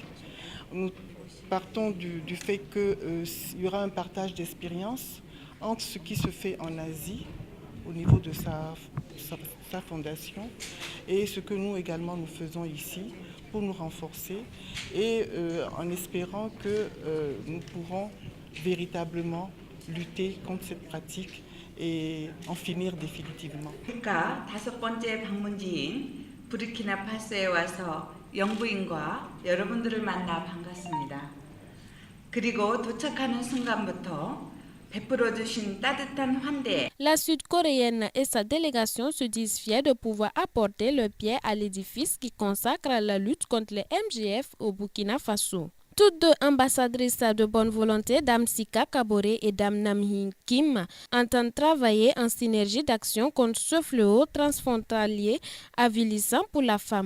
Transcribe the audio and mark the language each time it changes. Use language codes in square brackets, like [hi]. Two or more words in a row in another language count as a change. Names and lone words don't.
[fr] Nous partons du fait qu'il y aura un partage d'expérience entre ce qui se fait en Asie au niveau de sa fondation et ce que nous également nous faisons ici pour nous renforcer et en espérant que nous pourrons véritablement lutter contre cette pratique et en finir définitivement. [ko] 다섯 번째 방문지인 부르키나파소에 와서 영부인과 여러분들을 만나 반갑습니다. 그리고 도착하는 순간부터 베풀어주신 따뜻한 환대. [fr] La Sud-Coréenne et sa délégation se disent fiers de pouvoir apporter leur pierre à l'édifice qui consacre la lutte contre les MGF au Burkina Faso. Toutes deux ambassadrices de bonne volonté, Dame Sika Kaboré et Dame Nam Hee Kim, entendent travailler en synergie d'action contre ce fléau transfrontalier avilissant pour la femme.